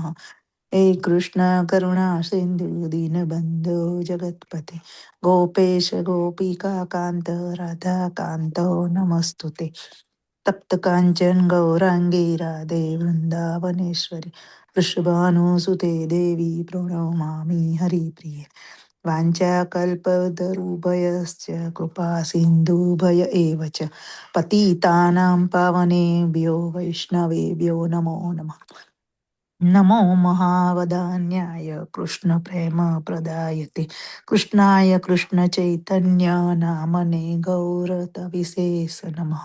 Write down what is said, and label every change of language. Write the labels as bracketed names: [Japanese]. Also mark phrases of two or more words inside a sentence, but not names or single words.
[Sanskrit] હે કૃષ્ણ કરુણા સિંધુ દીનબંધો જગતપતે ગોપેશ ગોપિકા કાંત રાધા કાંતો નમસ્તુતે. તપ્ત કાંચન ગૌરાંગી રાધે વૃંદાવનેશ્વરી વૃષભાનુસુતે દેવી પ્ರಣમામિ હરિપ્રિયે. વાञ्छाकल्पतरुभयश्च कृपा सिन्धुभय एव च पतितानां पावनेभ्यो वैष्णवेभ्यो नमो नमः. नमो महावदान्याय कृष्णप्रेमप्रदायते कृष्णाय कृष्णचैतन्य नामने गौरतविशेष नमः.